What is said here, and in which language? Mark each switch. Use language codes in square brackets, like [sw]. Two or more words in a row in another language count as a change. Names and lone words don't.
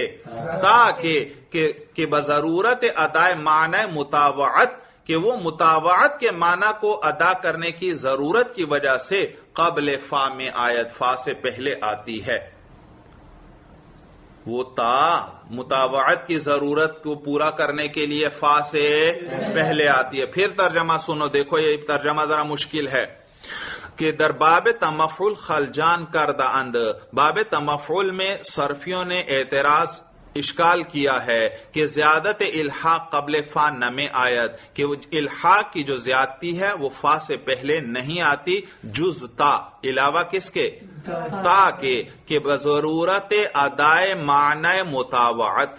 [fa] تا کہ بضرورت ادائے معنی مطاوعت، [ur] کہ وہ مطاوعت کے معنی کو ادا کرنے کی ضرورت کی وجہ سے [fa] قبل فا میں آیت، [ur] فا سے پہلے آتی ہے. وہ تا مطاوعت کی ضرورت کو پورا کرنے کے لیے فا سے پہلے آتی ہے. پھر ترجمہ سنو، دیکھو یہ ترجمہ ذرا مشکل ہے کہ [fa] در باب تمفعل خلجان کردہ اند، [ur] باب تمفعل میں صرفیوں نے اعتراض اشکال کیا ہے کہ [fa] زیادت الحاق قبل فا نمے آیت، [ur] کہ الحاق کی جو زیادتی ہے وہ فا سے پہلے نہیں آتی، [fa] جز تا، [ur] علاوہ کس کے؟ [fa] تا کہ بضرورت ادائے معنی مطاوعت.